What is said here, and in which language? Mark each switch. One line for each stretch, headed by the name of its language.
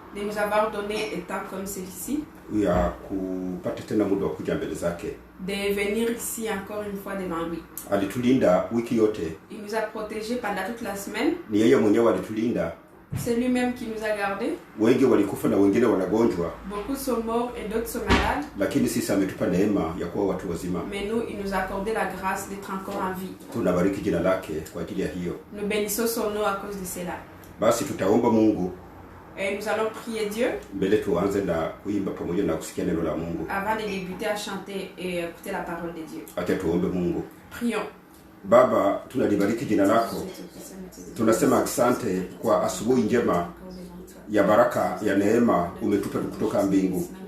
French: de nous avoir donné un temps comme celui-ci,
Swahili: ya kupata tena muda wa kuja mbele zake.
French: de venir ici encore une fois devant lui.
Swahili: Alitulinda wiki yote.
French: Il nous a protégés pendant toute la semaine.
Swahili: Ni yeye mwenyewe alitulinda.
French: C'est lui-même qui nous a gardés.
Swahili: Wengi walikufa na wengine wanagonjwa,
French: Beaucoup sont morts et d'autres sont malades.
Swahili: lakini sisi ametupa neema ya kuwa watu wazima.
French: Mais nous, il nous a accordé la grâce d'être encore en vie.
Swahili: Tunabariki jina lake kwa ajili ya hiyo.
French: Nous bénissons son nom à cause de cela.
Swahili: Basi tutaomba Mungu
French: Et nous allons prier Dieu
Swahili: mbele tuanze na kuimba pamoja na kusikia neno la Mungu.
French: avant de débuter à chanter et écouter la parole de Dieu.
Swahili: Acha tuombe Mungu.
French: Prions.
Swahili: Baba, tunalibariki jina lako. Tunasema asante kwa asubuhi njema ya baraka ya neema umetupa kutoka mbingu.